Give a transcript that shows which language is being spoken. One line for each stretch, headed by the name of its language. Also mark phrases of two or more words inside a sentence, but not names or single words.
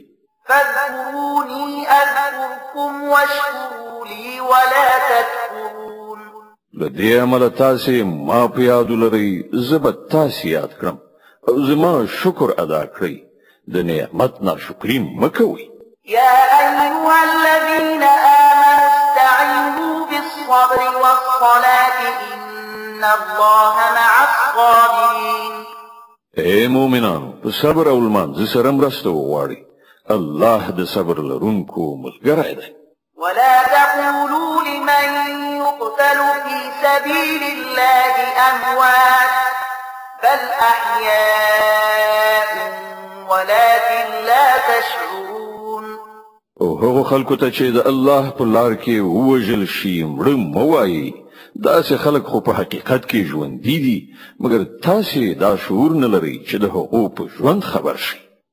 Arabic: فاذكروني أذكركم واشكروا لي ولا تكفرون
Punjabi: له دې امله تاسې ما په یاد ولرئ زه به تاسې یاد کړم او زما شکر ادا کړئ د نعمت ناشکري مه کوئ
Arabic: يا أيها الذين آمنوا استعينوا بالصبر والصلاة إن الله مع الصابرين
Punjabi: اے مومنانو په صبر او لمانځه سره مرسته وغواړئ الله د صبر لرونکو ملګری دی
Arabic: ولا تقولوا لمن يقتل في سبيل الله أموات بل أحياء ولكن لا تشعرون
Punjabi: او هغو خلکو ته چې د الله په لار کې ووژل شي مړه مه وایئ داسې خلک خو په حقیقت کې ژوندي دي مګر تاسې دا شعور نه لرئ چې د هغو په ژوند خبر شئ